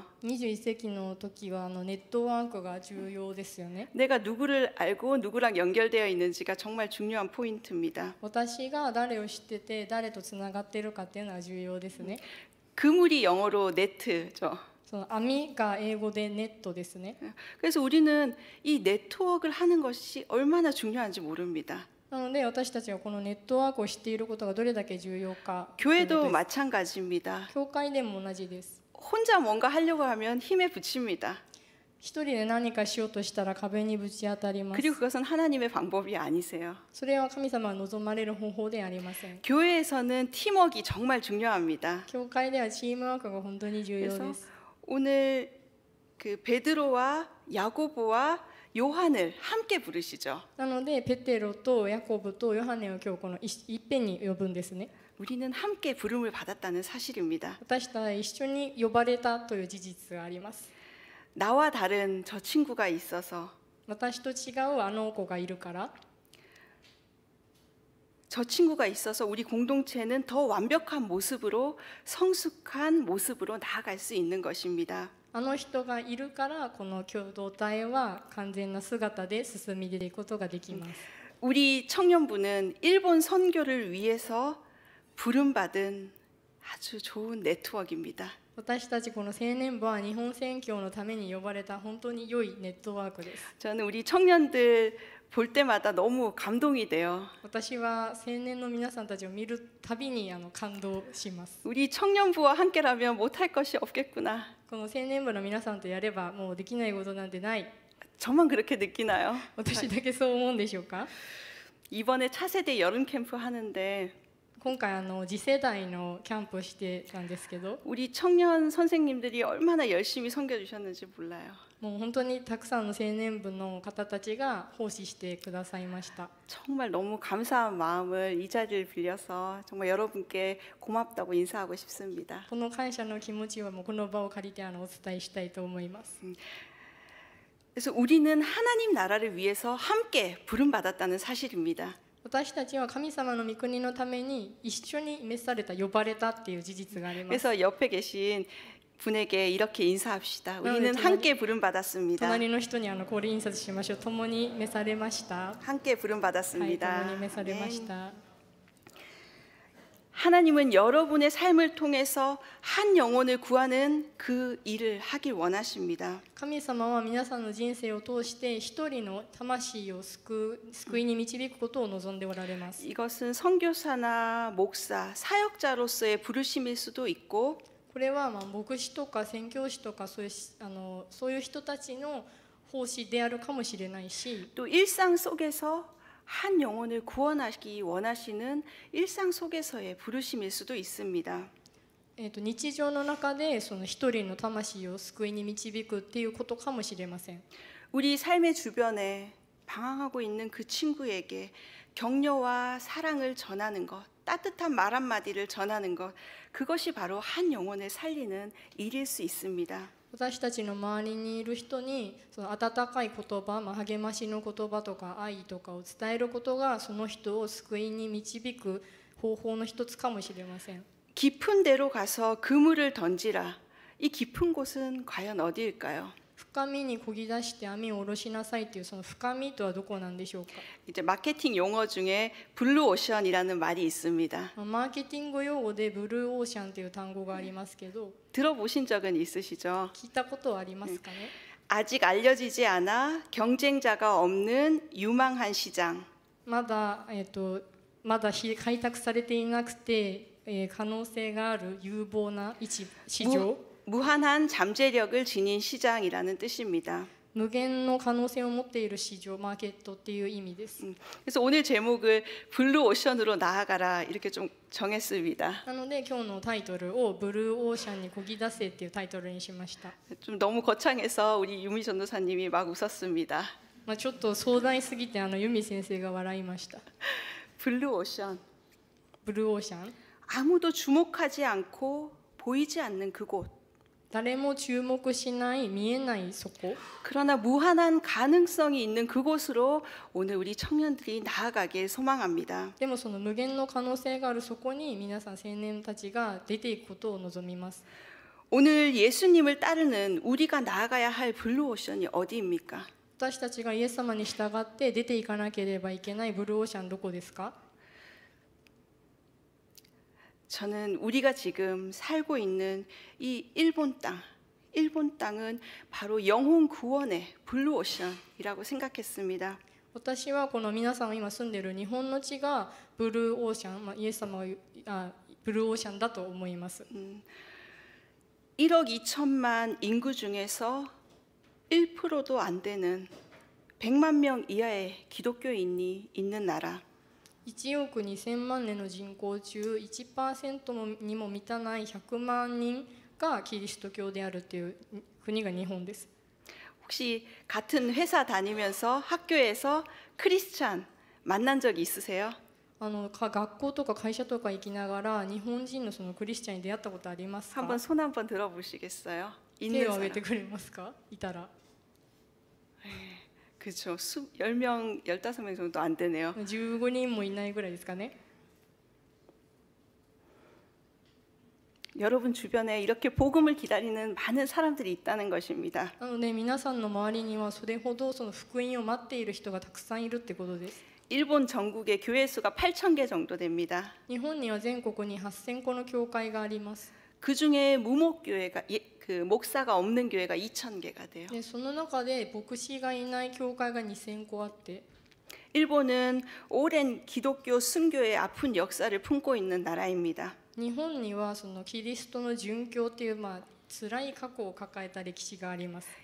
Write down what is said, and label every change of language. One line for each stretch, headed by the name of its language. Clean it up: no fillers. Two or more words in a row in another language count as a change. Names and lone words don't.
Japanese: 21 世紀の時はネットワークが重要ですよね。
Korean: 내가 누구를 알고 누구랑 연결되어 있는지가 정말 중요한 포인트입니다.
Japanese: 私が誰を知ってて誰とつながっているかっていうのは重要ですね。
Korean: 그물이 영어로 네트죠.
Japanese: その網が英語でネットですね。
Korean: 그래서 우리는 이 네트워크를 하는 것이 얼마나 중요한지 모릅니다.
Japanese: なので私たちはこのネットワークを知っていることがどれだけ重要か。
Korean: 교회도 마찬가지입니다.
Japanese: 教会でも同じです。
Korean: 혼자 뭔가 하려고 하면 힘에 부칩니다.
Japanese: 一人で何かしようとしたら壁にぶち当たります。
Korean: 그리고 그것은 하나님의 방법이 아니세요.
Japanese: それは神様が望まれる方法ではありません。
Korean: 교회에서는 팀워크가 정말 중요합니다.
Japanese: 教会ではチームワークが本当に重要
Korean: 그래서
Japanese: です。
Korean: 오늘 그 베드로와 야고보와 요한을 함께 부르시죠.
Japanese: なのでペテロとヤコブとヨハネを今日このいっぺんに呼ぶんですね。
Korean: 우리는 함께 부름을 받았다는 사실입니다.
Japanese: 私たちは一緒に呼ばれたという事実があります。
Korean: 나와 다른 저 친구가 있어서
Japanese: 私と違うあの子がいるから、
Korean: 저 친구가 있어서 우리 공동체는 더 완벽한 모습으로 성숙한 모습으로 나아갈 수 있는 것입니다.
Japanese: あの人がいるからこの共同体は完全な姿で進み出ていくことができます。
Korean: 우리 청년부는 일본 선교를 위해서 부름받은 아주 좋은 네트워크입니다.
Japanese: 私たちこの青年部は日本宣教のために呼ばれた本当に良いネットワークです。
Korean: 저는 우리 청년들 볼 때마다 너무 감동이 돼요.
Japanese: 私は青年の皆さんたちを見るたびに感動します。
Korean: 우리 청년부와 함께라면 못할 것이 없겠구나.
Japanese: この青年部の皆さんとやればもうできないことなんてない。
Korean: 저만 그렇게 느끼나요?
Japanese: 私だけそう思うんでしょうか。
Korean: 이번에 차세대 여름 캠프 하는데
Japanese: 今回次世代のキャンプをしてたんですけど、
Korean: 우리 청년 선생님들이 얼마나 열심히 섬겨주셨는지 몰라요.
Japanese: もう本当にたくさんの青年部の方たちが奉仕してくださいました。
Korean: 정말 너무 감사한 마음을 이 자리를 빌려서 정말 여러분께 고맙다고 인사하고 싶습니다.
Japanese: この感謝の気持ちはもうこの場を借りてお伝えしたいと思います。
Korean: 그래서 우리는 하나님 나라를 위해서 함께 부름받았다는 사실입니다.
Japanese: 私たちは神様の御国のために一緒に召された、呼ばれたっていう事実があります。
Korean: 그래서 옆에 계신 분에게 이렇게 인사합시다. 네, 우리는 정말- 함께 부름받았습니다.
Japanese: 隣の人にこれ印刷しましょう。共に召されました。
Korean: 함께
Japanese: はい、
Korean: 부름받았습니다.
Japanese: 共に召されまし
Korean: 네.
Japanese: た。
Korean: 하나님은 여러분의 삶을 통해서 한 영혼을 구하는 그 일을 하길 원하십니다.
Japanese: 神様は皆さんの人生を通して一人の魂を救いに導くことを望んでおられます。
Korean: 이것은 선교사나 목사, 사역자로서의 부르심일 수도 있고
Japanese: これは牧師とか宣教師とかそういう人たちの奉仕であるかもしれないし、
Korean: 또 일상 속에서 한 영혼을 구원하기 원하시는 일상 속에서의 부르심일 수도 있습니다.
Japanese: 日常の中でその一人の魂を救いに導くっていうことかもしれません。
Korean: 우리 삶의 주변에 방황하고 있는 그 친구에게 격려와 사랑을 전하는 것, 따뜻한 말 한마디를 전하는 것, 그것이 바로 한 영혼을 살리는 일일 수 있습니다.
Japanese: 私たちの周りにいる人にその温かい言葉、励ましの言葉とか愛とかを伝えることがその人を救いに導く方法の一つかもしれません。
Korean: 깊은 데로 가서 그물을 던지라. 이 깊은 곳은 과연 어디일까요?
Japanese: 深みに漕ぎ出して網を下ろしなさいっていうその深みとはどこなんでしょうか。
Korean: 이제 마케팅 용어 중에 블루 오션이라는 말이 있습니다.
Japanese: マーケティング用語でブルーオーシャンっていう単語がありますけど、
Korean: 들어보신 적은 있으시죠?
Japanese: 聞いたことはありますかね。
Korean: 아직 알려지지 않아 경쟁자가 없는 유망한 시장.
Japanese: まだ開拓されていなくて、可能性がある有望な市場、
Korean: 무한한 잠재력을 지닌 시장이라는 뜻입니다.
Japanese: 無限の可能性を持っている市場、マーケットっていう意味です。
Korean: 그래서 오늘 제목을 블루 오션으로 나아가라 이렇게 좀 정했습니다.
Japanese: なので今日のタイトルをブルーオーシャンに漕ぎ出せっていうタイトルにしました。
Korean: 좀 너무 거창해서 우리 유미 전도사님이 막 웃었습니다.
Japanese: ちょっと壮大すぎてユミ先生が笑いました。
Korean: 블루 오션.
Japanese: ブルーオーシャン、
Korean: 아무도 주목하지 않고 보이지 않는 그곳.
Japanese: 誰も注目しない見えないそこ、
Korean: 그러나 무한한 가능성이 있는 그곳으로 오늘 우리 청년들이 나아가길 소망합니다.
Japanese: でもその無限の可能性があるそこに皆さん青年たちが出ていくことを望みます。
Korean: 오늘 예수님을 따르는 우리가 나아가야 할 블루 오션이 어디입니까?
Japanese: 私たちがイエス様に従って出ていかなければいけないブルーオーシャンどこですか？
Korean: 저는 우리가 지금 살고 있는 이 일본 땅은 바로 영혼 구원의 블루 오션이라고 생각했습니다.
Japanese: 私はこの皆さんが今住んでいる日本の地がブルーオーシャン、イエス様がブルーオーシャンだと思います。
Korean: 1억 2천만 인구 중에서 1%도 안 되는 100만 명 이하의 기독교인이 있는 나라.
Japanese: 1 億2000万年の人口中 1% にも満たない100万人がキリスト教であるという国が日本です。
Korean: 혹시 같은 회사 다니면서 학교에서 크리스찬 만난 적 있으세요?
Japanese: 学校とか会社とか行きながら日本人のそのクリスチャンに出会ったことありますか？
Korean: 한번 손 한번 들어보시겠어요?
Japanese: 手
Korean: 있는
Japanese: を挙げ
Korean: 사람.
Japanese: てくれますか？いたら。
Korean: 그렇죠. 10명, 15명 정도 안 되네요.
Japanese: 15 人もいないぐらいですかね。
Korean: 여러분 주변에 이렇게 복음을 기다리는 많은 사람들이 있다는 것입니다.
Japanese: なので皆さんの周りにはそれほどその福音を待っている人がたくさんいるってことです。
Korean: 일본 전국의 교회 수가 8,000개 정도 됩니다.
Japanese: 日本には全国に8000個の教会があります。
Korean: 그 중에 무목교회가 그 목사가 없는 교회가 2,000개가 돼요.
Japanese: でその中で牧師がいない教会が2000個あって、
Korean: 일본은 오랜 기독교 순교의 아픈 역사를 품고 있는 나라입니다.
Japanese: 日本にはそのキリストの殉教っていう辛い過去を抱えた歴史があります。